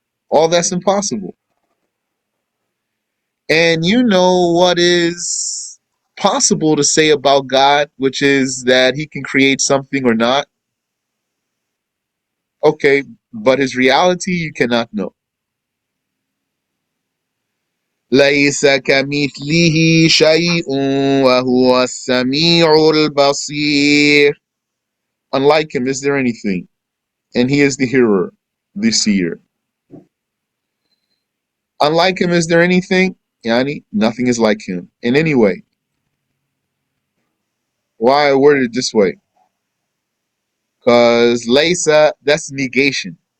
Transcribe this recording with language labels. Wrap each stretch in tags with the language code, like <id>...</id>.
<en>All that's impossible. And you know what is possible to say about God, which is that he can create something or not. Okay, but his reality you cannot know.</en> <ar>ليس كمثله شيء وهو السميع البصير.</ar> <en>Unlike him, is there anything? And he is the hearer, the seer. Unlike him, is there anything? Yani, nothing is like him. In any way. Why I worded it this way? Because Laysa, that's negation.</en>